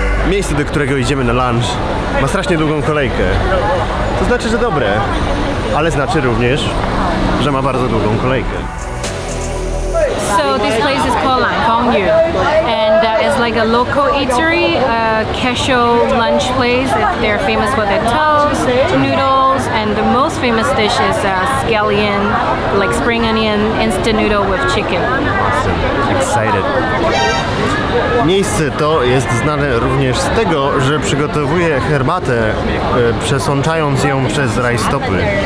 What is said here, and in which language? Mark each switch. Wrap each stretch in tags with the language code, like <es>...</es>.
<pl>Miejsce, do którego idziemy na lunch, ma strasznie długą kolejkę. To znaczy, że dobre, ale znaczy również, że ma bardzo długą kolejkę.</pl> <en>So this place is called Langfangyu, and it's like a local eatery, casual lunch place. They're famous for their toast, noodles, and the most famous dish is scallion, like spring onion instant noodle with chicken. Awesome. Excited.</en> <pl>Miejsce to jest znane również z tego, że przygotowuje herbatę, przesączając ją przez rajstopy.</pl>